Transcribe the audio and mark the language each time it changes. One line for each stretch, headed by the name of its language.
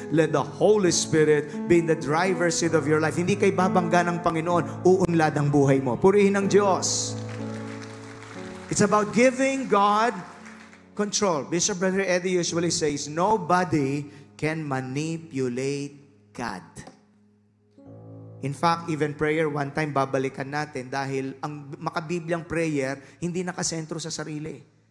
English: Let the Holy Spirit be in the driver's seat of your life.
Filipino: Hindi kay babangga ng Panginoon, uunlad ang buhay mo. Purihin ng Diyos.
English: It's about giving God control. Bishop Brother Eddie usually says, nobody can manipulate God. In fact, even prayer, one time
Filipino: babalikan natin dahil ang makabibliang prayer, hindi nakasentro sa sarili.